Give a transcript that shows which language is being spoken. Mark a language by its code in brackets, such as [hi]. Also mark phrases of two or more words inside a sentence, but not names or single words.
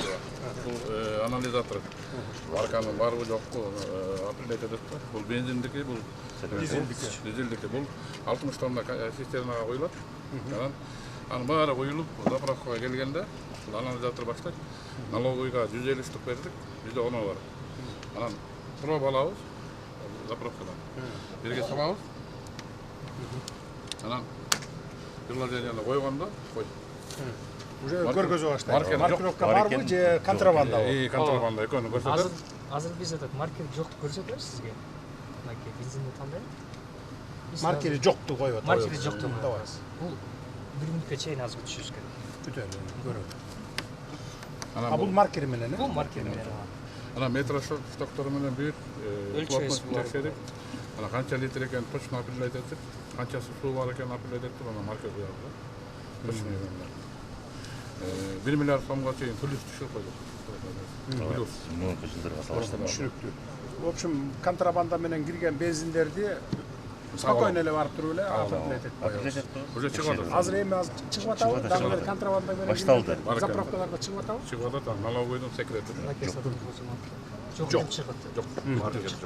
[kk] Бұл анализатор. Марканың бар бұл жоқ. Определять етеді. Бұл бензиндікі, бұл дизельдікі. Бұл 60 тонна цистернаға қойылады. Аны бары қойылып, заправкаға келгенде анализатор баштайды. Налоговыйға 150 штук бердік, 110 бар. [ky] Анан проб алабыз заправкадан. Берге салабыз. Анан приложениені қойғанда қой. Уже көргөзүп баштайт. Маркировка барбы же контрабанда? Контрабанда экөөнү көрсөтөт. Азыр биз этот маркер жокту көрсөтөбүз сизге. Мынакей бензинди тандайбыз. Маркери жокту коюп атабыз. Маркери жокту табабыз. Бул 1 мүнөткө чейин азыр күтүшүбүз керек. Күтөлү, көрөт. Анан Бул маркер менен, Бул маркер менен. Анан метро штоктору менен бир плотностун текшерип, анан канча литр экенин [ru] точно определять [ky] этип, канчасы суу бар экенин определять этип, анан маркер коебуз. Точно менен. 1 миллиард сомго чейин плюс түшүрүп койдук. Плюс. Муну жылдырга салыштырма. Түшүнүктүү. [ru] В общем, [ky] контрабанда менен кирген бензиндерди спокойно эле барып туруп эле определять этип коебуз. Уже чыгып атат. Азыр эми чыгып атабы, дагы бир контрабанда менен Башталды. заправкаларда чыгып атабы. Чыгып атат, налоговыйдун секрети. Жок. Чыгат. Жок. Маркер жок.